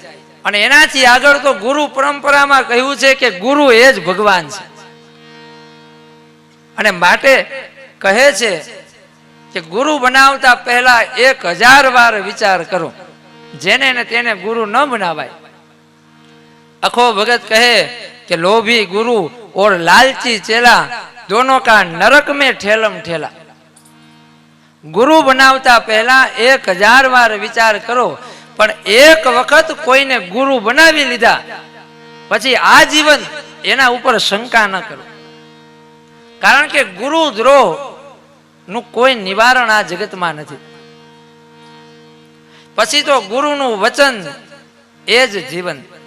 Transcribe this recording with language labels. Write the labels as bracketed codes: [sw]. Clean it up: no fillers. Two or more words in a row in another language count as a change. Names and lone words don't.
[gu] અને એનાથી આગળ તો ગુરુ પરંપરામાં કહ્યું છે કે ગુરુ એ જ ભગવાન છે. અને માટે કહે છે કે ગુરુ બનાવતા પહેલા 1000 વાર વિચાર કરો, જેને ને તેને ગુરુ ન બનાવાય. અખો ભગત કહે કે લોભી ગુરુ [hi] और लालची चेला दोनों का नरक में ठेलम ठेला. [gu] ગુરુ બનાવતા પહેલા 1000 વાર વિચાર કરો, પણ એક વખત કોઈને ગુરુ બનાવી લીધા પછી આજીવન એના ઉપર શંકા ન કરો. કારણ કે ગુરુ દ્રોહ નું કોઈ નિવારણ આ જગતમાં નથી. પછી તો ગુરુનું વચન એ જ જીવન.